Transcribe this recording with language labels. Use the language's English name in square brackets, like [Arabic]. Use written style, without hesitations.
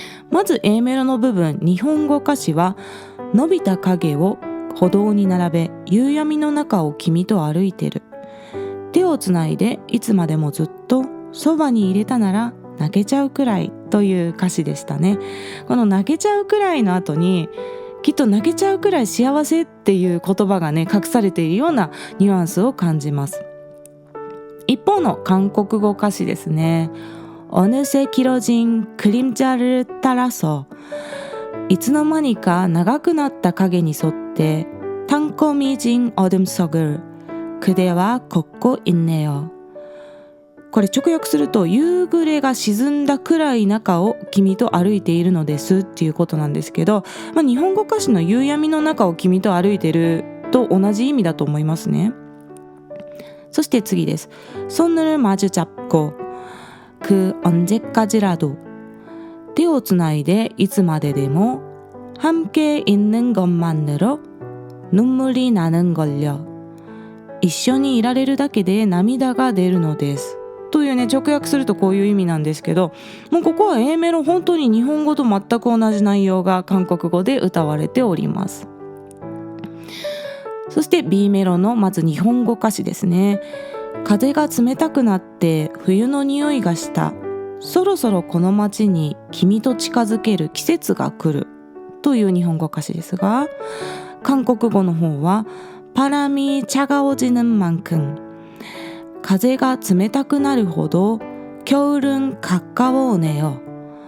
[Japanese] まず A メロの部分、日本語歌詞は伸びた影を歩道に並べ夕闇の中を君と歩いてる、手をつないでいつまでもずっとそばに入れたなら泣けちゃうくらいという歌詞でしたね。この泣けちゃうくらいの後にきっと泣けちゃうくらい幸せっていう言葉がね隠されているようなニュアンスを感じます。一方の韓国語歌詞ですね。 [Korean] 어느새 길어진 그림자를 따라서 [Japanese] いつの間にか長くなった影に沿って [Korean] 탕검이진 어둠 속을 그대와 걷고 있네요。 [Japanese] これ直訳すると夕暮れが沈んだくらい中を君と歩いているのですっていうことなんですけど、日本語歌詞の夕闇の中を君と歩いていると同じ意味だと思いますね。そして次です。 [Korean] 손을 마주잡고 그 언제까지라도 [Japanese] 手をつないでいつまででも [Korean] 함께 있는 것만으로 눈물이 나는 걸요。 [Japanese] 一緒にいられるだけで涙が出るのですというね、直訳するとこういう意味なんですけど、もうここは A メロ本当に日本語と全く同じ内容が韓国語で歌われております。そして B メロのまず日本語歌詞ですね。風が冷たくなって冬の匂いがした、そろそろこの街に君と近づける季節が来るという日本語歌詞ですが、韓国語の方は [Korean] 바람이 차가워지는 만큼 [Japanese] 風が冷たくなるほど [Korean] 겨울은 가까워오네요。